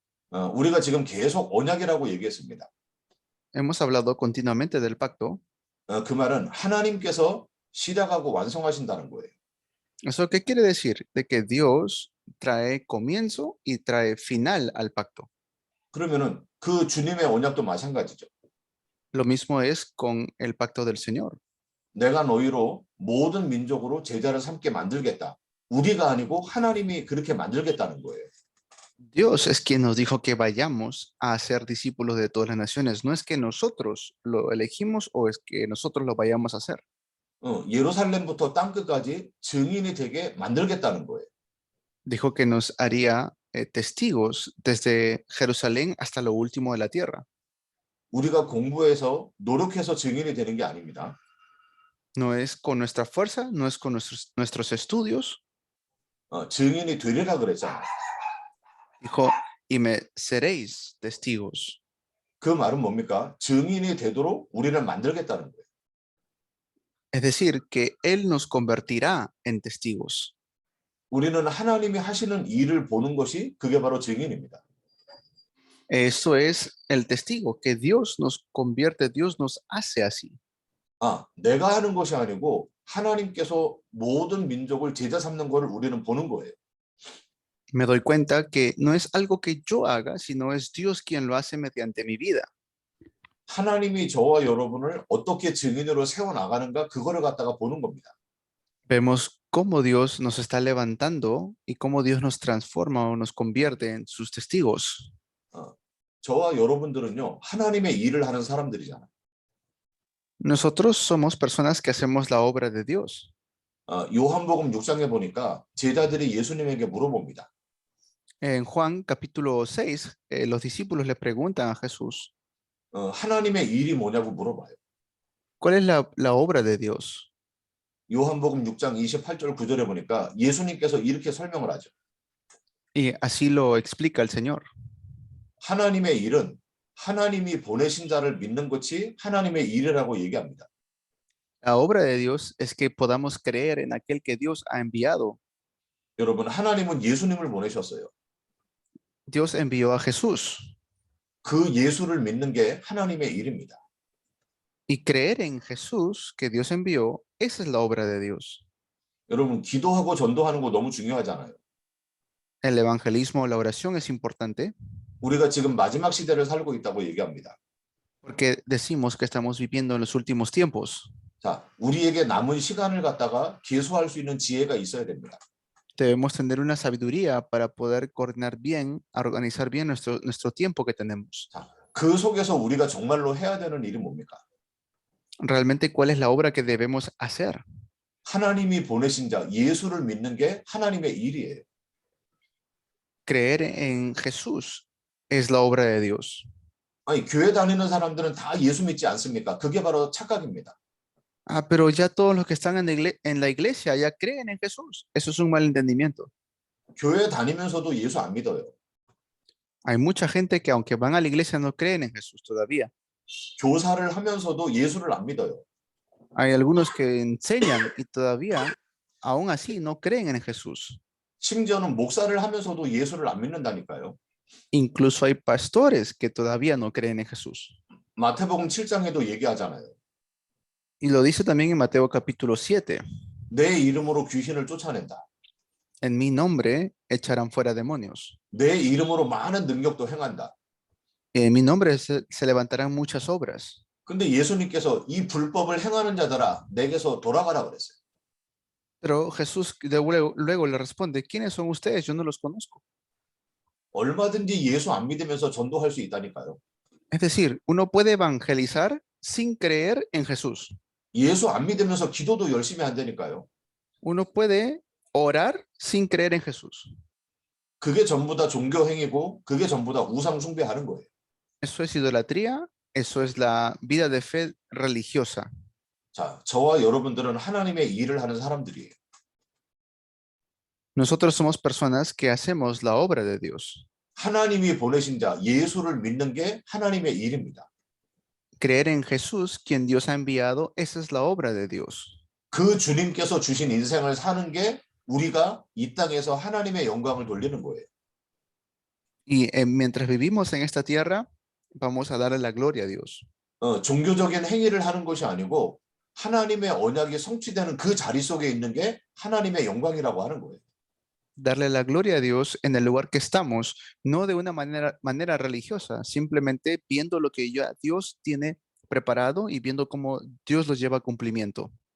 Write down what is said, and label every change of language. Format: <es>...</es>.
<ko>우리가 지금 계속 언약이라고 얘기했습니다.</ko> <es>Hemos hablado continuamente del pacto.</es> <ko>그 말은 하나님께서 시작하고 완성하신다는 거예요.</ko> <es>¿Eso qué quiere decir? De que Dios trae comienzo y trae final al pacto.</es> <ko>그러면은 그 주님의 언약도 마찬가지죠.</ko> <es>Lo mismo es con el pacto del Señor.</es> <ko>내가 너희로 모든 민족으로 제자를 삼게 만들겠다. 우리가 아니고 하나님이 그렇게 만들겠다는 거예요.</ko> <es>Dios es quien nos dijo que vayamos a ser discípulos de todas las naciones. No es que nosotros lo elegimos o es que nosotros lo vayamos a hacer.</es> <ko>예루살렘부터 땅끝까지 증인이 되게 만들겠다는 거예요.</ko> <es>Dijo que nos haría testigos desde Jerusalén hasta lo último de la tierra.</es> <ko>우리가 공부해서 노력해서 증인이 되는 게 아닙니다.</ko> <es>No es con nuestra fuerza, no es con nuestros estudios.</es> <ko>증인이 되리라 그랬잖아요.</ko> <es>Dijo, y me seréis testigos.</es> <ko>그 말은 뭡니까? 증인이 되도록 우리를 만들겠다는 거예요.</ko> <es>Es decir, que Él nos convertirá en testigos.</es> <ko>우리는 하나님이 하시는 일을 보는 것이 그게 바로 증인입니다.</ko> <es>Eso es el testigo, que Dios nos convierte, Dios nos hace así.</es> <ko>내가 하는 것이 아니고 하나님께서 모든 민족을 제자 삼는 것을 우리는 보는 거예요.</ko> <es>Me doy cuenta que no es algo que yo haga, sino es Dios quien lo hace mediante mi vida.</es> <ko>하나님이 저와 여러분을 어떻게 증인으로 세워나가는가 그거를 갖다가 보는 겁니다.</ko> <es>Vemos cómo Dios nos está levantando y cómo Dios nos transforma o nos convierte en sus testigos.</es> <ko>저와 여러분들은요, 하나님의 일을 하는 사람들이잖아요.</ko> <es>Nosotros somos personas que hacemos la obra de Dios.</es> <ko>요한복음 6장에 보니까 제자들이 예수님에게 물어봅니다.</ko> <es>En Juan capítulo 6, los discípulos le preguntan a Jesús,</es> <ko>하나님의 일이 뭐냐고 물어봐요.</ko> <es>¿cuál es la obra de Dios?</es> <ko>요한복음 6장 28절 9절에 보니까 예수님께서 이렇게 설명을 하죠.</ko> <es>Y así lo explica el Señor.</es> <ko>하나님의 일은 하나님이 보내신 자를 믿는 것이 하나님의 일이라고 얘기합니다.</ko> <es>La obra de Dios es que podamos creer en aquel que Dios ha enviado.</es> <ko>여러분, 하나님은 예수님을 보내셨어요.</ko> <es>Dios envió a Jesús.</es> <ko>그 예수를 믿는 게 하나님의 일입니다.</ko> <es>Y creer en Jesús que Dios envió, esa es la obra de Dios.</es> <ko>여러분, 기도하고 전도하는 거 너무 중요하잖아요.</ko> <es>El evangelismo, la oración es importante</es> <ko>우리가 지금 마지막 시대를 살고 있다고 얘기합니다.</ko> <es>porque decimos que estamos viviendo en los últimos tiempos.</es> <ko>자, 우리에게 남은 시간을 갖다가 계수할 수 있는 지혜가 있어야 됩니다.</ko> <es>Debemos tener una sabiduría para poder coordinar bien, organizar bien nuestro tiempo que tenemos.</es> <ko>자, 그 속에서 우리가 정말로 해야 되는 일이 뭡니까?</ko> <es>Realmente, ¿cuál es la obra que debemos hacer?</es> <ko>하나님이 보내신 자, 예수를 믿는 게 하나님의 일이에요.</ko> <es>Creer en Jesús es la obra de Dios.</es> <ko>아니, 교회 다니는 사람들은 다 예수 믿지 않습니까? 그게 바로 착각입니다.</ko> <es>Pero ya todos los que están en la iglesia ya creen en Jesús. Eso es un mal entendimiento.</es> <ko>교회 다니면서도 예수 안 믿어요.</ko> <es>Hay mucha gente que aunque van a la iglesia no creen en Jesús todavía.</es> <ko>교사를 하면서도 예수를 안 믿어요.</ko> <es>Hay algunos que enseñan y todavía, aún así, no creen en Jesús.</es> <ko>심지어는 목사를 하면서도 예수를 안 믿는다니까요.</ko> <es>Incluso hay pastores que todavía no creen en Jesús.</es> <ko>마태복음 7장에도 얘기하잖아요.</ko> <es>Y lo dice también en Mateo capítulo 7.</es> <ko>내 이름으로 귀신을 쫓아낸다.</ko> <es>En mi nombre echarán fuera demonios.</es> <ko>내 이름으로 많은 능력도 행한다.</ko> <es>En mi nombre se levantarán muchas obras.</es> <ko>근데 예수님께서 이 불법을 행하는 자들아 내게서 돌아가라 그랬어요.</ko> <es>Pero Jesús luego le responde, ¿quiénes son ustedes? Yo no los conozco.</es> <ko>얼마든지 예수 안 믿으면서 전도할 수 있다니까요.</ko> <es>Es decir, uno puede evangelizar sin creer en Jesús.</es> <ko>예수 안 믿으면서 기도도 열심히 한다니까요.</ko> <es>Uno puede orar sin creer en Jesús.</es> <ko>그게 전부 다 종교 행위고 그게 전부 다 우상 숭배하는 거예요.</ko> <es>Eso es idolatría, eso es la vida de fe religiosa.</es> <ko>자, 저와 여러분들은 하나님의 일을 하는 사람들이에요.</ko> <es>Nosotros somos personas que hacemos la obra de Dios.</es> <ko>하나님이 보내신 자 예수를 믿는 게 하나님의 일입니다.</ko> <es>Creer en Jesús, quien Dios ha enviado, esa es la obra de Dios.</es> <ko>그 주님께서 주신 인생을 사는 게 우리가 이 땅에서 하나님의 영광을 돌리는 거예요.</ko> <es>Y mientras vivimos en esta tierra, vamos a darle la gloria a Dios.</es> <ko>종교적인 행위를 하는 것이 아니고 하나님의 언약이 성취되는 그 자리 속에 있는 게 하나님의 영광이라고 하는 거예요.</ko> <es>Darle la gloria a Dios en el lugar que estamos, no de una manera religiosa, simplemente viendo lo que ya Dios tiene preparado y viendo cómo Dios los lleva a cumplimiento.</es>